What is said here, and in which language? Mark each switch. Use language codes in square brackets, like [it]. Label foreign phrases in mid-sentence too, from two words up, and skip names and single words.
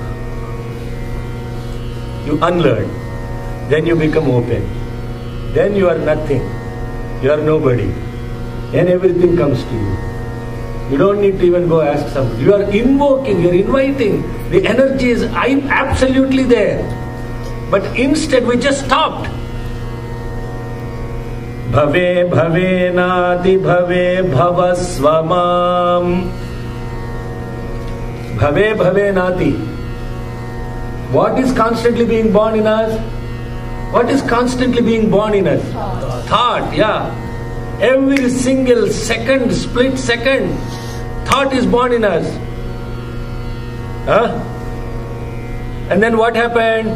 [en] You unlearn. Then you become open. Then you are nothing. You are nobody. Then everything comes to you. You don't need to even go ask somebody. You are invoking, you are inviting. The energy is absolutely there. But instead we just stopped. [sa] Bhave bhave nati bhave bhavasvamam. Bhave bhave nati. [en] What is constantly being born in us? What is constantly being born in us? Thought, yeah. Every single second, split second, thought is born in us. And then what happened?